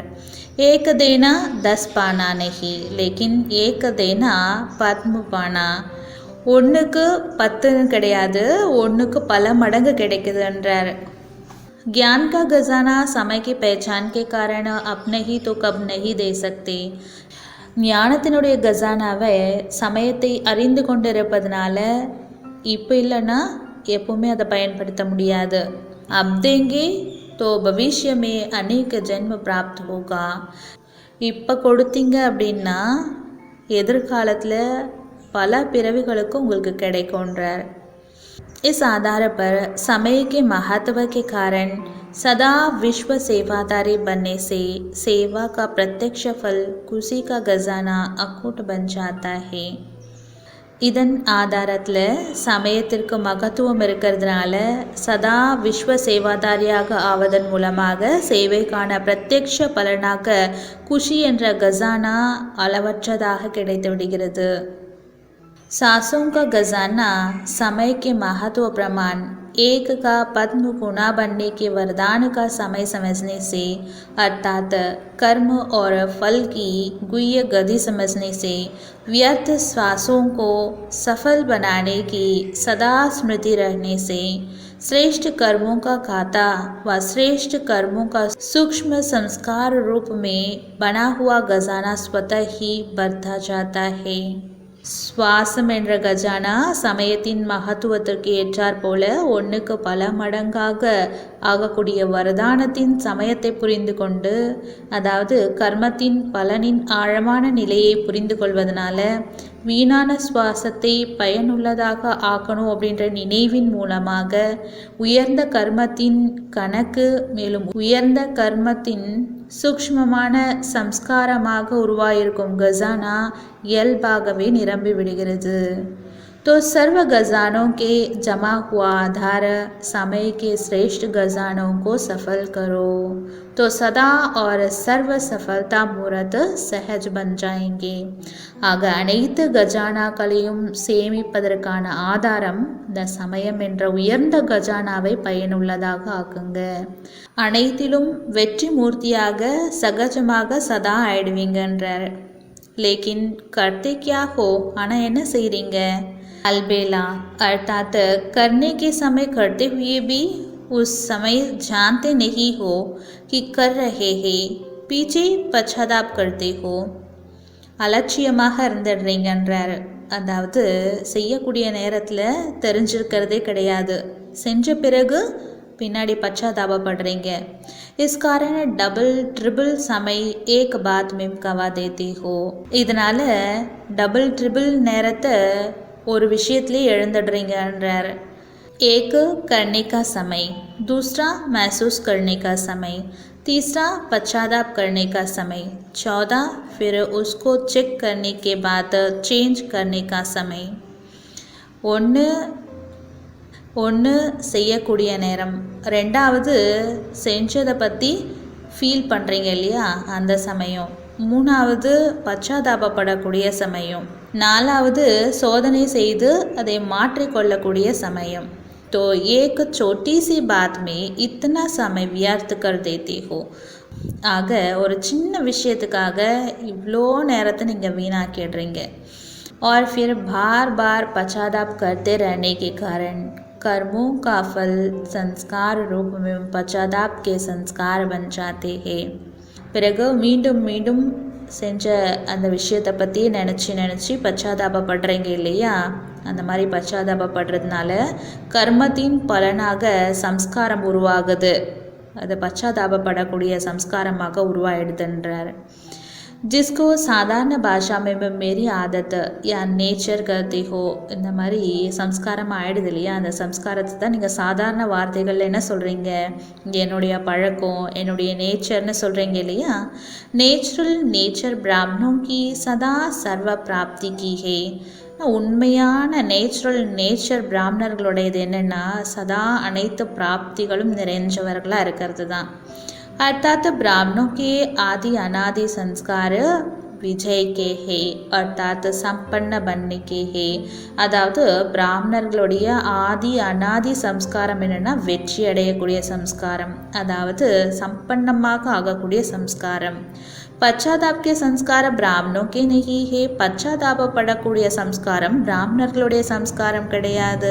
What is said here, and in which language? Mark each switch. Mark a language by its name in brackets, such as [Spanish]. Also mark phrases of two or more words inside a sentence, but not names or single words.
[Hindi] एक देना 10 पाना नहीं लेकिन एक देना पद्म पाना. [Tamil] ஒன்றுக்கு 10 கிடையாது, ஒன்றுக்கு பல மடங்கு கிடைக்குதுன்றார். [Hindi] ज्ञान का खजाना समय की पहचान के कारण अपने ही तो कब नहीं दे सकते. [Tamil] ஞானத்தினுடைய கஜானாவை சமயத்தை அறிந்து கொண்டிருப்பதனால இப்போ இல்லைன்னா எப்பவுமே அதை பயன்படுத்த முடியாது. [Hindi] अब देंगे तो भविष्य में अनेक जन्म प्राप्त होगा. [Tamil] இப்போ கொடுத்தீங்க அப்படின்னா எதிர்காலத்தில் பல பிறவிகளுக்கு உங்களுக்கு கிடைக்கும்ன்றார். [Hindi] इस आधार पर समय के महत्व के कारण सदा विश्व सेवादारी बनने से सेवा का प्रत्यक्ष फल खुशी का खजाना अकूट बन जाता है. [Tamil] இதன் ஆதாரத்தில் சமயத்திற்கு மகத்துவம் இருக்கிறதுனால சதா விஸ்வ சேவாதாரியாக ஆவதன் மூலமாக சேவைக்கான பிரத்யக்ஷ பலனாக குஷி என்ற கஜானா அளவற்றதாக கிடைத்து விடுகிறது. [Hindi] सांसों का खजाना समय के महत्व प्रमाण एक का पद्म गुना बनने के वरदान का समय समझने से अर्थात कर्म और फल की गुह्य गति समझने से व्यर्थ श्वासों को सफल बनाने की सदा स्मृति रहने से श्रेष्ठ कर्मों का खाता व श्रेष्ठ कर्मों का सूक्ष्म संस्कार रूप में बना हुआ खजाना स्वतः ही बढ़ता जाता है. [Tamil] சுவாசம் என்ற கஜானா சமயத்தின் மகத்துவத்திற்கு ஏற்றாற் போல ஒன்றுக்கு பல மடங்காக ஆகக்கூடிய வரதானத்தின் சமயத்தை புரிந்து கொண்டு, அதாவது கர்மத்தின் பலனின் ஆழமான நிலையை புரிந்து கொள்வதனால வீணான சுவாசத்தை பயனுள்ளதாக ஆக்கணும் அப்படின்ற நினைவின் மூலமாக உயர்ந்த கர்மத்தின் கணக்கு மேலும் உயர்ந்த கர்மத்தின் சூக்ஷ்மமான சம்ஸ்காரமாக உருவாயிருக்கும் கஜானா இயல்பாகவே நிரம்பி விடுகிறது. [Hindi] तो सर्व खजानों के जमा हुआ आधार समय के श्रेष्ठ खजानों को सफल करो तो सदा और सर्व सफलता मूर्त सहज बन जाएंगे. [Tamil] ஆக அனைத்து கஜானாக்களையும் சேமிப்பதற்கான ஆதாரம் இந்த சமயம் என்ற உயர்ந்த கஜானாவை பயனுள்ளதாக ஆக்குங்க. அனைத்திலும் வெற்றி மூர்த்தியாக சகஜமாக சதா ஆயிடுவீங்கன்றார். [Hindi] लेकिन करते क्या हो, [Tamil] ஆனால் என்ன செய்கிறீங்க? [Hindi] अलबेला अर्थात करने के समय करते हुए भी उस समय जानते नहीं हो कि कर रहे हैं, पीछे पश्चाताप करते हो. [Tamil] அலட்சியமாக இருந்துடுறீங்கன்றார். அதாவது செய்யக்கூடிய நேரத்தில் தெரிஞ்சிருக்கிறதே கிடையாது, செஞ்ச பிறகு பின்னாடி பச்சாதாபப்படுறீங்க. [Hindi] इस कारण [English] double triple [Hindi] समय एक बात में गवा देते हो. [Tamil] இதனால் [English] double triple [Tamil] நேரத்தை ஒரு விஷயத்திலே எழுந்துடுறீங்கன்றார். [Hindi] एक करने का समय, दूसरा महसूस करने का समय, तीसरा पश्चाताप करने का समय, 14 फिर उसको चेक करने के बाद चेंज करने का समय. [Tamil] ஒன்று செய்யக்கூடிய நேரம், ரெண்டாவது செஞ்சதை பற்றி ஃபீல் பண்ணுறீங்க இல்லையா அந்த சமயம், மூணாவது பச்சாதாபப்படக்கூடிய சமயம், நாலாவது சோதனை செய்து அதை மாற்றிக்கொள்ளக்கூடிய சமயம். [Hindi] तो एक छोटी सी बात में इतना समय व्यर्थ कर देते हो. [Tamil] ஆக ஒரு சின்ன விஷயத்துக்காக இவ்வளோ நேரத்தை நீங்கள் வீணாக்கிடுறீங்க. [Hindi] और फिर बार बार पश्चाताप करते रहने के कारण कर्मों का फल संस्कार रूप में पश्चाताप के संस्कार बन जाते हैं. [Tamil] பிறகு மீண்டும் மீண்டும் செஞ்ச அந்த விஷயத்தை பற்றி நினச்சி பச்சாதாபப்படுறீங்க இல்லையா, அந்த மாதிரி பச்சாதாபப்படுறதுனால கர்மத்தின் பலனாக சம்ஸ்காரம் உருவாகுது, அது பச்சாதாபப்படக்கூடிய சம்ஸ்காரமாக உருவாயிடுதுன்றார். [Hindi] जिसको साधारण भाषा में मेरी आदत या नेचर करते हो, [Tamil] இந்த மாதிரி சம்ஸ்காரம் ஆகிடுது இல்லையா, அந்த சம்ஸ்காரத்தை தான் நீங்கள் சாதாரண வார்த்தைகளில் என்ன சொல்கிறீங்க, என்னுடைய பழக்கம் என்னுடைய நேச்சர்னு சொல்கிறீங்க இல்லையா. [English] natural nature [Hindi] பிராமணோं की सदा सर्व प्राप्ति की है. [Tamil] உண்மையான [English] natural nature [Tamil] பிராமணர்களுடையது என்னென்னா சதா அனைத்து பிராப்திகளும் நிறைஞ்சவர்களாக இருக்கிறது தான். [Hindi] अर्थात ब्राह्मणों के आदि अनादि संस्कार विजय के है, अर्थात संपन्न बनने के है. [Tamil] அதாவது பிராமணர்களுடைய ஆதி அனாதி சம்ஸ்காரம் என்னென்னா வெற்றி அடையக்கூடிய சம்ஸ்காரம், அதாவது சம்பன்னமாக ஆகக்கூடிய சம்ஸ்காரம். [Hindi] पश्चाताप के संस्कार ब्राह्मणों के नहीं है. [Tamil] பச்சாதாபப்படக்கூடிய சம்ஸ்காரம் பிராமணர்களுடைய சம்ஸ்காரம் கிடையாது.